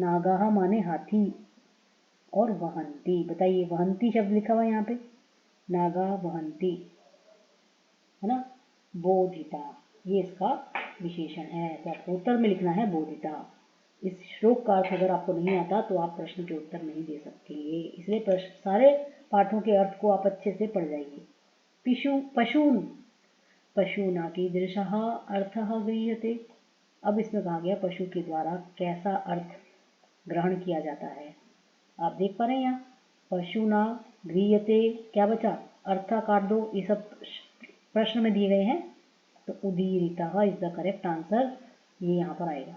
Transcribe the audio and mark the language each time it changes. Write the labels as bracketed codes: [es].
[hi] नागाः माने हाथी, और वहंती, बताइए वहंती शब्द लिखा हुआ है यहाँ पे, नागा वहंती, है ना। बोधिता, ये इसका विशेषण है, तो आपको उत्तर में लिखना है बोधिता। इस श्लोक का अर्थ अगर आपको नहीं आता तो आप प्रश्न के उत्तर नहीं दे सकेंगे, इसलिए प्रश्न सारे पाठों के अर्थ को आप अच्छे से पढ़ जाइए। [sa] पशून, पशूना कीदृशः अर्थः गृह्यते। [hi] अब इसमें कहा गया पशु के द्वारा कैसा अर्थ ग्रहण किया जाता है। आप देख पा रहे हैं यहाँ पशुना गृह्यते, क्या बचा, अर्था काट दो, ये सब प्रश्न में दिए गए हैं। तो उदीरितः [en] is the correct answer, [hi] ये यहाँ पर आएगा।